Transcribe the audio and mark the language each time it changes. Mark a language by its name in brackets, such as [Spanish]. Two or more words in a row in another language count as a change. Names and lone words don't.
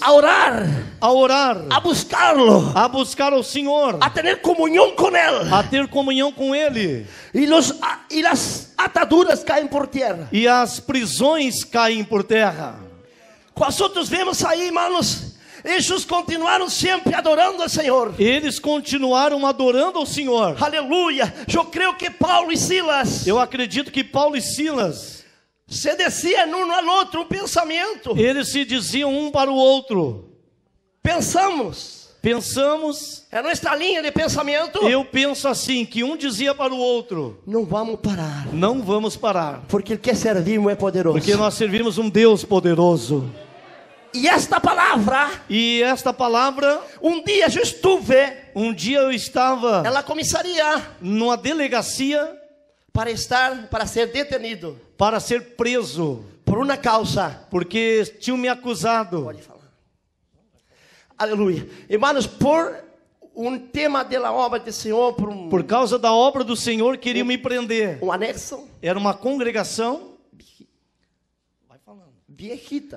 [Portuguese] a orar, a orar, a buscá-lo, a buscar o Senhor, a ter comunhão com Ele. a ter comunhão com Ele. E as ataduras caem por terra. E as prisões caem por terra. Nós outros vemos aí, irmãos, [Spanish] Ellos continuaron siempre adorando al Señor. [Portuguese] Eles continuaram adorando ao Senhor. [Spanish] Aleluya. Yo creo que Paulo y Silas [Portuguese] Eu acredito que Paulo e Silas, [Spanish] se decían uno al otro un pensamiento. [Portuguese] eles se diziam um para o outro: [Spanish] Pensamos. [Portuguese] pensamos, [Spanish] En nuestra línea de pensamiento. [Portuguese] eu penso assim, que um dizia para o outro: [Spanish] No vamos parar. [Portuguese] não vamos parar, [Spanish] Porque el que servimos es poderoso. [Portuguese] porque nós servimos um Deus poderoso. [Spanish] Y esta palabra, [Portuguese] E esta palavra, [Spanish] un día yo estuve [Portuguese] um dia eu estava [Spanish] en la comisaría [Portuguese] numa delegacia [Spanish] para ser detenido [Portuguese] para ser preso, [Spanish] por una causa. [Portuguese] porque tinham me acusado, Pode falar. Aleluia. Irmãos, por um tema da obra do Senhor, por causa da obra do Senhor, queriam me prender. anexo Era uma congregação, [Spanish] viejita.